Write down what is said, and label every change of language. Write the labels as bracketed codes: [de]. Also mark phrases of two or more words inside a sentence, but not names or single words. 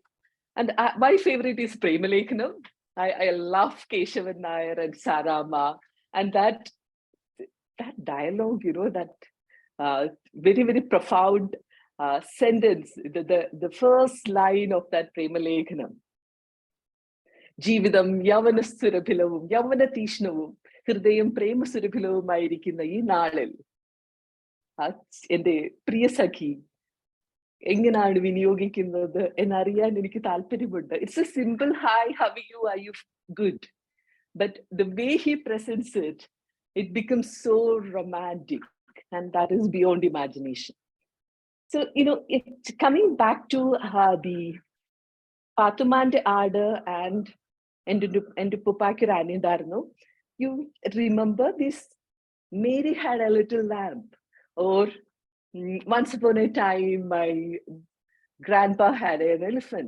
[en] And my favorite is Premalekhanam. I love Keshavan Nair and Sarama. And that dialogue, that very, very profound sentence, the first line of that Premalekhanam. [ml] ജീവിതം യൗവന സുരഭിലവും, യൗവന തീക്ഷ്ണവും, ഹൃദയം പ്രേമ സുരഭിലവും ഈ നാളിൽ എൻ്റെ പ്രിയ സഖി എങ്ങനെയാണ് വിനിയോഗിക്കുന്നത് എന്നറിയാൻ എനിക്ക് താല്പര്യമുണ്ട്. [en] It's a simple hi, how are you? Are you good? But the way he presents it, it becomes so romantic, and that is beyond imagination. So, coming back to the Pathumante Ada and Pupakirani, you remember this Mary had a little lamb, or once upon a time my grandpa had an elephant.